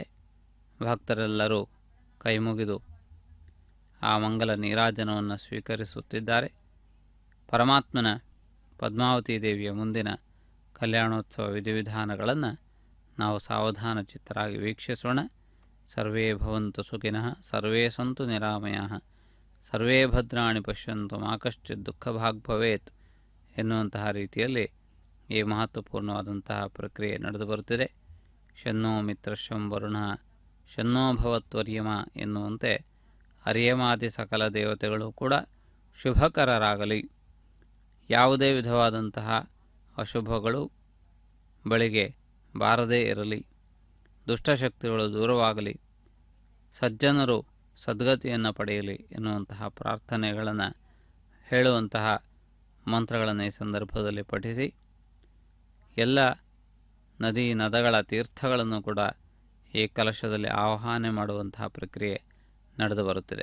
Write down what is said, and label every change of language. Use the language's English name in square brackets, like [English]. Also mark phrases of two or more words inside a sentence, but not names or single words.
[Kannada] ಭಕ್ತರೆಲ್ಲರೂ ಕೈಮುಗಿದು ಆ ಮಂಗಲ ನೀರಾಜನವನ್ನು ಸ್ವೀಕರಿಸುತ್ತಿದ್ದಾರೆ. ಪರಮಾತ್ಮನ ಪದ್ಮಾವತಿ ದೇವಿಯ ಮುಂದಿನ ಕಲ್ಯಾಣೋತ್ಸವ ವಿಧಿವಿಧಾನಗಳನ್ನು ನಾವು ಸಾವಧಾನ ಚಿತ್ತರಾಗಿ ವೀಕ್ಷಿಸೋಣ. [Sanskrit] सर्वे भवन्तु सुखिनः, सर्वे सन्तु निरामयाः, सर्वे भद्राणि पश्यन्तु मा कश्चित् दुःखभाग् भवेत् [Kannada] ಎನ್ನುವಂತಹ ರೀತಿಯಲ್ಲಿ ಈ ಮಹತ್ವಪೂರ್ಣವಾದಂತಹ ಪ್ರಕ್ರಿಯೆ ನಡೆದು ಬರುತ್ತಿದೆ. [Sanskrit] शन्नो मित्रशं वरुण शन्नो भवत्वर्यम [Kannada] ಎನ್ನುವಂತೆ ಅರ್ಯಮಾದಿ ಸಕಲ ದೇವತೆಗಳು ಕೂಡ ಶುಭಕರರಾಗಲಿ, ಯಾವುದೇ ವಿಧವಾದಂತಹ ಅಶುಭಗಳು ಬಳಿಗೆ ಬಾರದೇ ಇರಲಿ, ದುಷ್ಟಶಕ್ತಿಗಳು ದೂರವಾಗಲಿ, ಸಜ್ಜನರು ಸದ್ಗತಿಯನ್ನು ಪಡೆಯಲಿ ಎನ್ನುವಂತಹ ಪ್ರಾರ್ಥನೆಗಳನ್ನು ಹೇಳುವಂತಹ ಮಂತ್ರಗಳನ್ನು ಈ ಸಂದರ್ಭದಲ್ಲಿ ಪಠಿಸಿ ಎಲ್ಲ ನದಿ ನದಗಳ ತೀರ್ಥಗಳನ್ನು ಕೂಡ ಈ ಕಲಶದಲ್ಲಿ ಆವಾಹನೆ ಮಾಡುವಂತಹ ಪ್ರಕ್ರಿಯೆ ನಡೆದು ಬರುತ್ತಿದೆ.